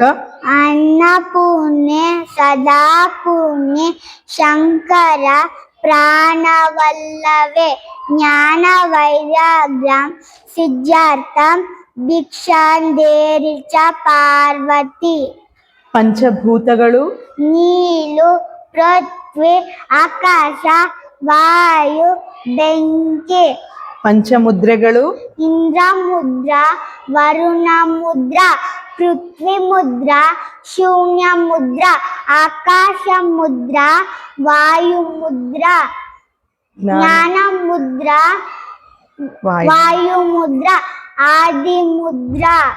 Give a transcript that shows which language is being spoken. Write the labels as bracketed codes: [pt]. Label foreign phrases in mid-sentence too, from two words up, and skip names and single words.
[sa] अन्नपूर्णे सदा पूर्णे शंकर प्राणवल्लभे ज्ञानवैराग्यं सिद्धार्थं भिक्षान्देहि च पार्वती. [kn] ಪಂಚಭೂತಗಳು ನೀರು ಪೃಥ್ವಿ ಆಕಾಶ ವಾಯು ಬೆಂಕಿ. ಪಂಚಮುದ್ರೆಗಳು ಇಂದ್ರ ಮುದ್ರಾ ವರುಣ ಮುದ್ರಾ ಪೃಥ್ವಿ ಮುದ್ರಾ ಶೂನ್ಯ ಮುದ್ರಾ ಆಕಾಶ ಮುದ್ರಾ ವಾಯು ಮುದ್ರಾ ಜ್ಞಾನ ಮುದ್ರಾ ವಾಯು ಮುದ್ರಾ ಆದಿ ಮುದ್ರಾ.